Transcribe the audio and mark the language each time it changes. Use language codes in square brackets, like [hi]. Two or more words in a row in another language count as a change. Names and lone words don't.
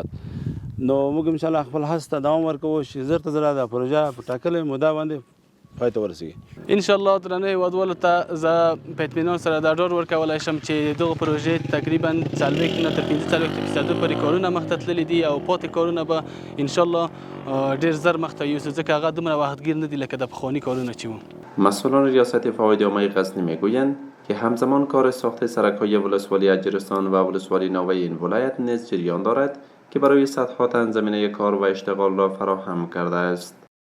[ps] نو موږ [ar] ان شاء الله [ps] خپل هڅې ته دوام ورکوو چې زر ته زره دا پروژه په ټاکلې موده باندې پای ته ورسیږي. [ar] ان شاء الله [ps] درنه هیوادوالو ته زه په اطمینان سره دا ډاډ ورکولی شم چې دغه پروژې تقریبا 40 نه تر 45% پورې کارونه مخته تللي دي او پاتې کارونه به [ar] ان شاء الله [ps] ډیر زر مخته یوسي ځکه هغه دومره وختگیر نه دي لکه د پخواني کارونه چې وو. [fa] مسئولان ریاست فواید عامه غزنی میگویند که همزمان کار ساخت سرک‌های ولسوالی اجرستان و ولسوالی نوی این ولایت نیز جریان دارد که برای صدها تن زمینه کار و اشتغال را فراهم کرده است.